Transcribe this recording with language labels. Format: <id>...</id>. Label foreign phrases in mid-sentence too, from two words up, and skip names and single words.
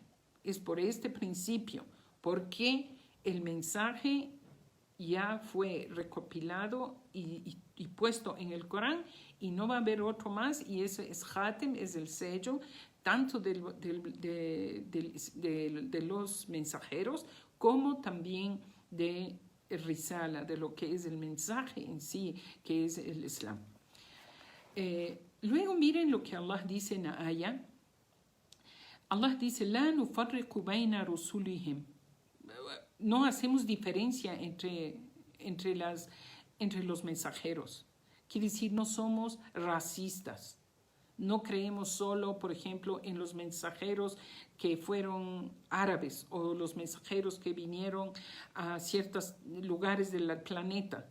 <es>Es por este principio, porque el mensaje ya fue recopilado y puesto en el Corán y no va a haber otro más, y ese es Khatem, es el sello tanto de los mensajeros como también de Risala, de lo que es el mensaje en sí, que es el Islam. Luego miren lo que Allah dice en la ayah.</es> <ar>Allah dice, لا نفرق بين رسلهم.</ar> <es>No hacemos diferencia entre los mensajeros. Quiere decir, no somos racistas. No creemos solo, por ejemplo, en los mensajeros que fueron árabes o los mensajeros que vinieron a ciertos lugares del planeta.</es>